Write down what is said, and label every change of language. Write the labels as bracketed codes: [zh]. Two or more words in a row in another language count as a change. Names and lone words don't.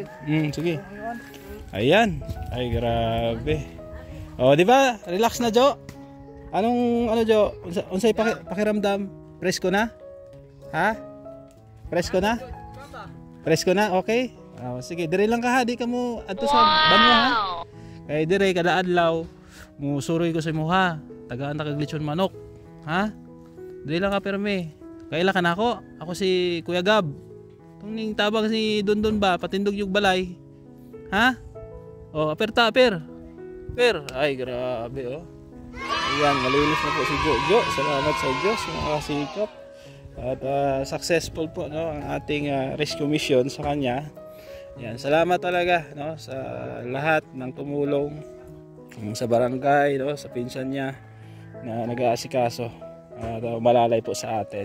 [tl] Sige. Ayan. Ay, grabe. Oh, di ba? Relax na, Jo. Ano, Jo? [ceb] Unsay pakiramdam? Presko na? Ha? Presko na? Presko na? Okay? Oh, sige, dire lang ka ha. Di ka mo adto sa banwa ha. Kay dire kada adlaw mo suroy ko sa imo ha. [hil] Tagaan ta kag lechon manok. [ceb] Ha? Dire lang ka perme. Kaila ka na ako. [tl] Ako si Kuya Gab. [ceb] Ning tabang si Dondon ba patindog yung balay. Ha? Oh, aper. Per. [tl] Ay, grabe oh. Ayan, malinis na po si Jojo. Salamat sa Diyos, mga kasikap. At successful po, no, ang ating [en] rescue mission [tl] sa kanya. Ayan, salamat talaga, no, sa lahat ng tumulong sa barangay, no, sa pinsan niya na nag-aasikaso at malalay po sa atin.